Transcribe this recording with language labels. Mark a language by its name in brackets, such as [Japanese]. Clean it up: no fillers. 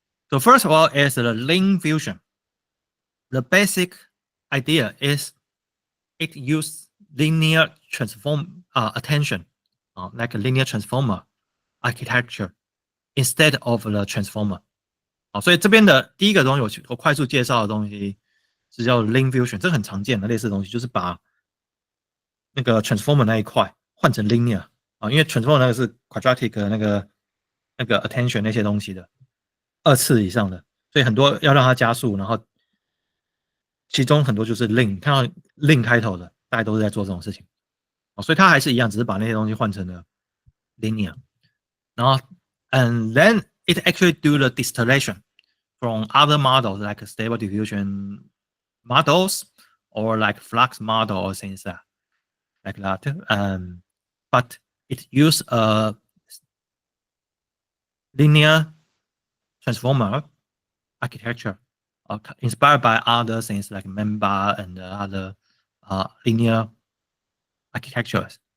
[English] So first of all is the link fusion. The basic idea is it uses linear transform attention, like a linear transformer architecture instead of the transformer. [Chinese] 所以这边的第一个东西我快速介绍的东西是叫 link fusion， 这很常见的类似的东西，就是把那个 transformer 那一块换成 linear 因为 transformer 那个是 quadratic 的那个 attention 那些东西的2次以上的，所以很多要让它加速，然后其中很多就是 link， 看到 link 开头的大家都是在做这种事情所以它还是一样，只是把那些东西换成了 linear， 然后 [English] and then it actually do the distillation from other models like stable diffusion models or like flux model or things like that. But it use a linear transformer architecture inspired by other things like Memba and other linear architectures.